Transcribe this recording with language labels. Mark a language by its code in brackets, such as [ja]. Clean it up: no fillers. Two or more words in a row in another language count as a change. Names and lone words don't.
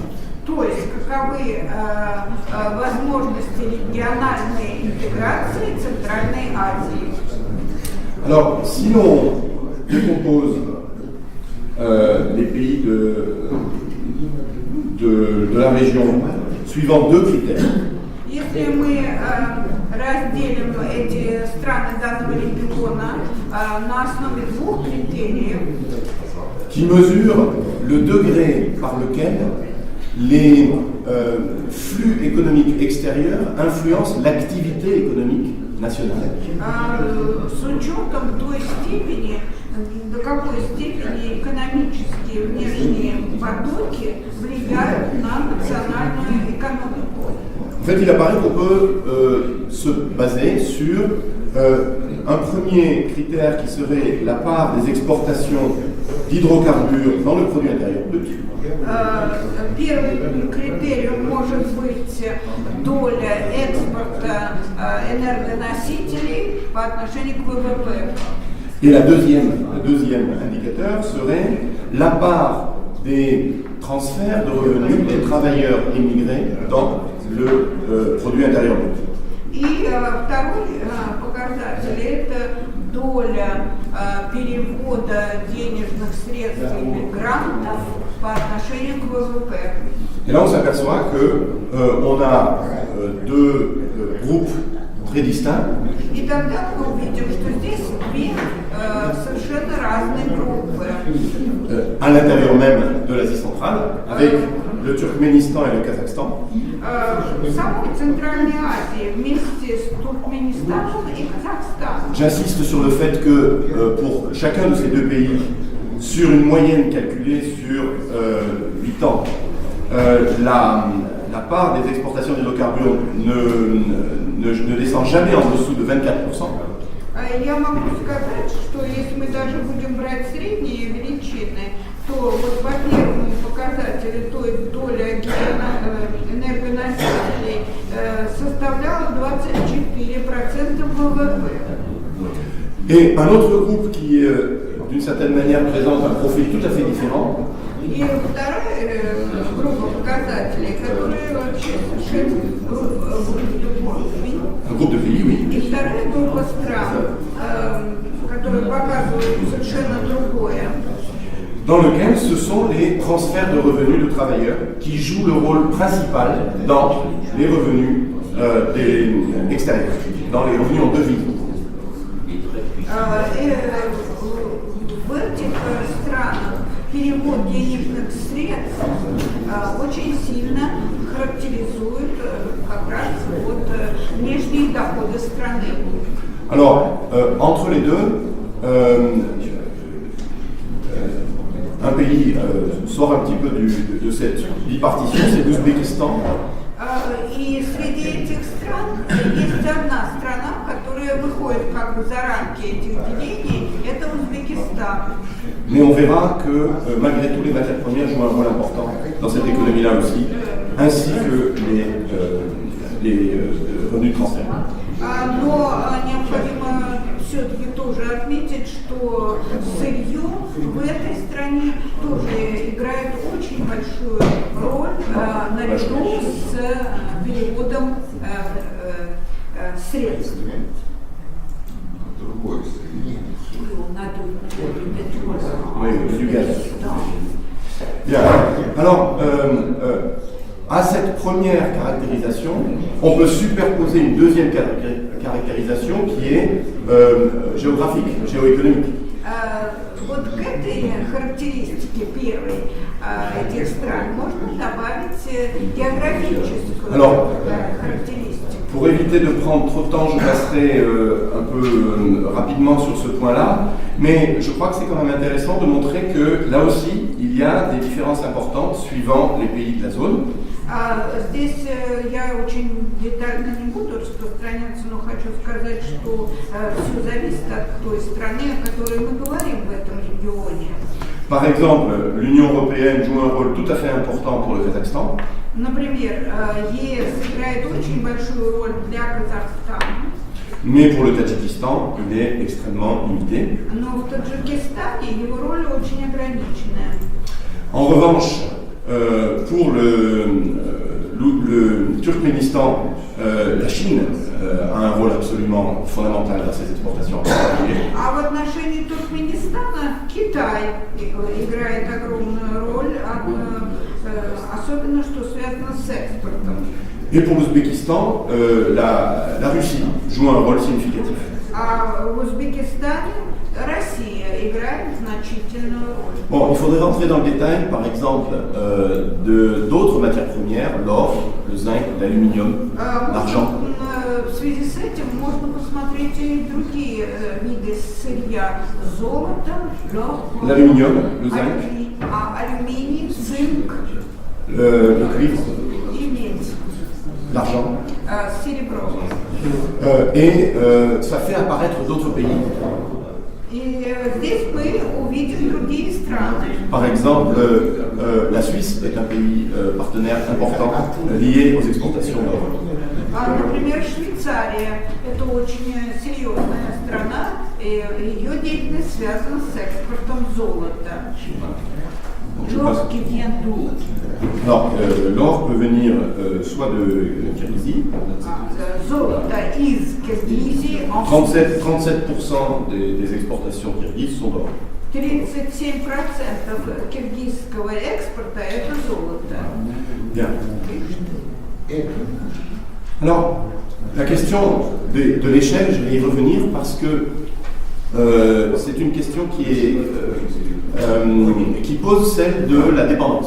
[ru] То есть, каковы возможности региональной интеграции Центральной Азии? [fr] Alors, si l'on décompose les pays de la région suivant deux critères. [ru] Если мы разделим эти страны данного региона на основе двух критериев, [fr] qui mesurent le degré par lequel les flux économiques extérieurs influencent l'activité économique nationale. [ru] с учетом той степени, до какой степени экономические внешние потоки влияют на национальную экономику. [fr] En fait, il apparaît qu'on peut se baser sur un premier critère qui serait la part des exportations d'hydrocarbures dans le produit intérieur brut. [ru] Первым критерием может быть доля экспорта энергоносителей по отношению к ВВП. [fr] Et le deuxième indicateur serait la part des transferts de revenus des travailleurs immigrés dans le produit intérieur brut. [ru] И второй показатель – это доля перевода денежных средств иммигрантов по отношению к ВВП. [fr] Et là, on s'aperçoit qu'on a deux groupes très distincts. [ru] И тогда мы увидим, что здесь две совершенно разные группы. [fr] À l'intérieur même de l'Asie centrale, avec le Turkménistan et le Kazakhstan. [ru] В самой Центральной Азии вместе с Туркменистаном и Казахстаном. [fr] J'insiste sur le fait que pour chacun de ces deux pays, sur une moyenne calculée sur 8 ans, la part des exportations d'hydrocarbures ne descend jamais en dessous de 24%. [ru] Я могу сказать, что если мы даже будем брать средние величины, то вот по первому показателю, то есть доля энергоносителей составляла 24% ВВП. [fr] Et un autre groupe qui, d'une certaine manière, présente un profil tout à fait différent. [ru] И вторая группа показателей, которые вообще совершенно [fr] Un groupe de pays, oui. [ru] И вторая группа стран, которые показывают совершенно другое. [fr] Dans lequel ce sont les transferts de revenus de travailleurs qui jouent le rôle principal dans les revenus des extérieurs, dans les revenus en devise. [ru] В этих странах перевод денежных средств очень сильно характеризует как раз вот внешние доходы страны. [fr] Alors, entre les deux, un pays sort un petit peu de cette bipartition, c'est l'Ouzbékistan. [ru] И среди этих стран есть одна страна, которая выходит как бы за рамки этих делений, это Узбекистан. [fr] Mais on verra que malgré tout, les matières premières jouent un rôle important dans cette économie-là aussi, ainsi que les revenus de transfert. [ru] Но необходимо все-таки тоже отметить, что сырье в этой стране тоже играет очень большую роль наряду с переводом средств. [fr] Oui, du gaz. Bien. Alors, à cette première caractérisation, on peut superposer une deuxième caractérisation qui est géographique, géoéconomique. [ru] Вот к этой характеристике первой этих стран можно добавить географическую характеристику. [fr] Pour éviter de prendre trop de temps, je passerai un peu rapidement sur ce point-là, mais je crois que c'est quand même intéressant de montrer que là aussi, il y a des différences importantes suivant les pays de la zone. [ru] Здесь я очень детально не буду распространяться, но хочу сказать, что все зависит от той страны, о которой мы говорим в этом регионе. [fr] Par exemple, l'Union européenne joue un rôle tout à fait important pour le Kazakhstan. [ru] Например, ЕС играет очень большую роль для Казахстана. [fr] Mais pour le Tadjikistan, il est extrêmement limité. [ru] Но в Таджикистане его роль очень ограниченная. [fr] En revanche, pour le Turkménistan, la Chine a un rôle absolument fondamental dans ses exportations. [ru] А в отношении Туркменистана Китай играет огромную роль, особенно что связано с экспортом. [fr] Et pour l'Ouzbékistan, la Russie joue un rôle significatif. [ru] А в Узбекистане Россия играет значительную роль. [fr] Bon, il faudrait rentrer dans le détail, par exemple, d'autres matières premières, l'or, le zinc, l'aluminium, l'argent. [ru] В связи с этим можно посмотреть и другие виды сырья: золото, лед, [fr] l'aluminium, le zinc, [ru] алюминий, цинк, [fr] le cuivre, [ru] и медь, [fr] l'argent. [ru] серебро. [fr] Et ça fait apparaître d'autres pays. [ru] И здесь мы увидим другие страны. [fr] Par exemple, la Suisse est un pays partenaire important lié aux exportations d'or. [ru] Например, Швейцария – это очень серьезная страна, и ее деятельность связана с экспортом золота. [fr] L'or qui vient d'où? Alors, l'or peut venir soit de Kirghizie. [ru] Золото из Киргизии. [fr] 37% des exportations kirghizes sont d'or. [ru] 37% киргизского экспорта – это золото. [fr] Bien. Alors, la question de l'échelle, je vais y revenir parce que c'est une question qui pose celle de la dépendance.